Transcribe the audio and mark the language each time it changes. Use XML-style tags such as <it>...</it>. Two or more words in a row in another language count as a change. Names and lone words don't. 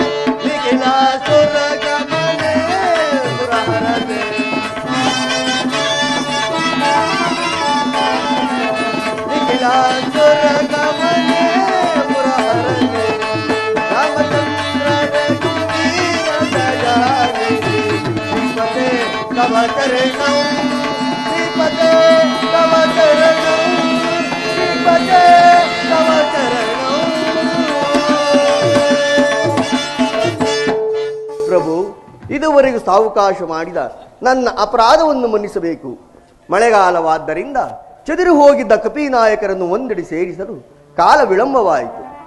<kn>ನಿಖಿಲಾಸುರ ಗಮನೆ ಮುರಹರನೆ. ನಿಖಿಲಾಸುರ ಗಮನೆ ಮುರಹರನೆ.</kn> <sa>ರಾಮಚಂದ್ರ ರಘುವೀರ ದಯಾನಿಧಿ ಶ್ರೀಪತೆ ತವ ಚರಣ. ಶ್ರೀಪತೆ ತವ ಚರಣ. ಶ್ರೀಪತೆ ತವ ಚರಣ.</sa> <kn>ಪ್ರಭು, ಇದುವರೆಗೂ ಸಾವಕಾಶ ಮಾಡಿದ ನನ್ನ ಅಪರಾಧವನ್ನು ಮನ್ನಿಸಬೇಕು. ಮಳೆಗಾಲವಾದ್ದರಿಂದ ಚದುರಿ ಹೋಗಿದ್ದ ಕಪಿನಾಯಕರನ್ನು ಒಂದೆಡೆ ಸೇರಿಸಲು ಕಾಲ ವಿಳಂಬವಾಯಿತು.</kn>